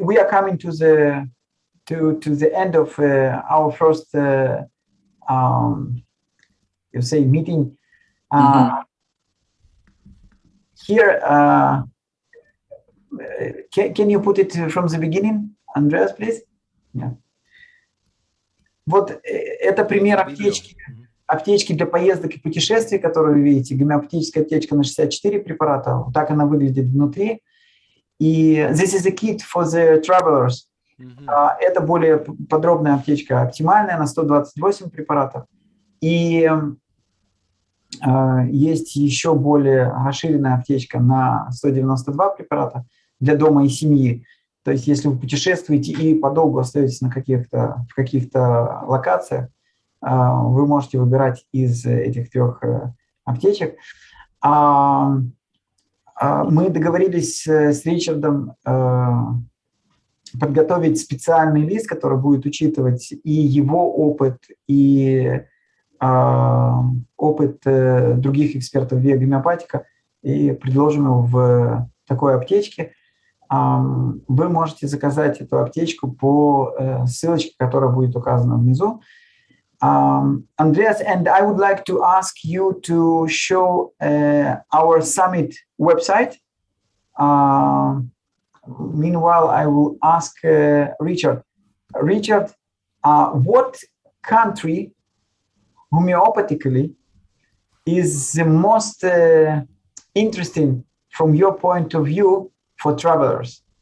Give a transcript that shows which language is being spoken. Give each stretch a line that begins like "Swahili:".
English: We are coming to the end of our first, you say, meeting. Here, can you put it from the beginning, Andreas, please? Yeah.
Russian: Вот это пример аптечки для поездок и путешествий, которую вы видите. Гомеопатическая аптечка на 64 препарата. Вот так она выглядит внутри. И
English: this is a kit for the travelers.
Russian: Это более подробная аптечка, оптимальная, на 128 препаратов. И есть еще более расширенная аптечка на 192 препарата для дома и семьи. То есть если вы путешествуете и подолгу остаетесь в каких-то локациях, вы можете выбирать из этих 3 аптечек. Мы договорились с Ричардом подготовить специальный лист, который будет учитывать и его опыт, и опыт других экспертов биогомеопатика, и предложим его в такой аптечке. Вы можете заказать эту аптечку по ссылочке, которая будет указана внизу.
English: Andreas, and I would like to ask you to show our summit website. Meanwhile, I will ask Richard. Richard, what country homeopathically is the most interesting from your point of view for travelers?